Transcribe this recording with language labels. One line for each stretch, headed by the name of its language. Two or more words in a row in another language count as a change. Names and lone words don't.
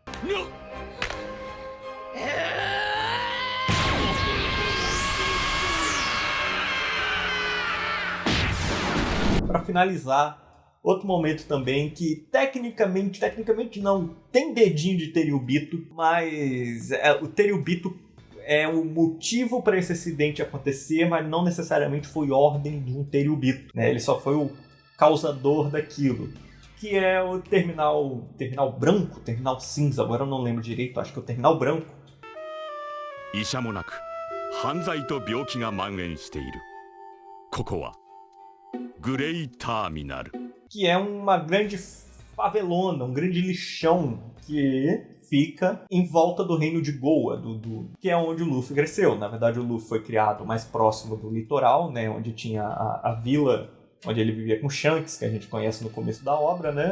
Portuguese: Para finalizar, outro momento também que tecnicamente não, tem dedinho de Teriubito, mas o Teriubito é o motivo para esse acidente acontecer, mas não necessariamente foi ordem de um Teriubito, né? Ele só foi o causador daquilo, que é o terminal branco, terminal cinza, agora eu não lembro direito, acho que é o terminal branco.
Japanese: 医者もなく犯罪と病気が蔓延している。ここはグレイターミナル。
Portuguese: Que é uma grande favelona, um grande lixão que fica em volta do reino de Goa, que é onde o Luffy cresceu. Na verdade, o Luffy foi criado mais próximo do litoral, né, onde tinha a vila onde ele vivia com Shanks, que a gente conhece no começo da obra, né?